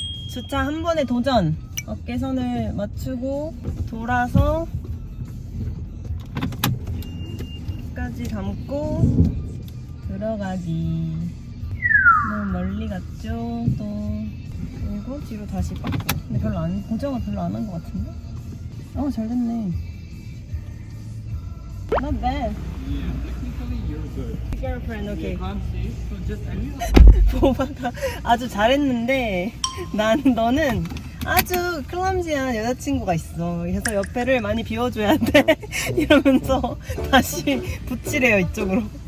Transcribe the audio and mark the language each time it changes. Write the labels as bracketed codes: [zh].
[ko] 주차 한 번에 도전! 어깨선을 맞추고 돌아서 끝까지 감고 들어가기. 너무 멀리 갔죠. 또 그리고 뒤로 다시 빡고. 근데 고정을 별로 안 한 것 같은데? 잘 됐네. [en] Not bad. Yeah, technically you're good. Girlfriend, okay. Can't see, so just anything. [ko] 보바가 아주 잘했는데 너는 아주 클럼지한 여자친구가 있어. 그래서 옆에를 많이 비워줘야 돼. 이러면서 다시 붙이래요 이쪽으로.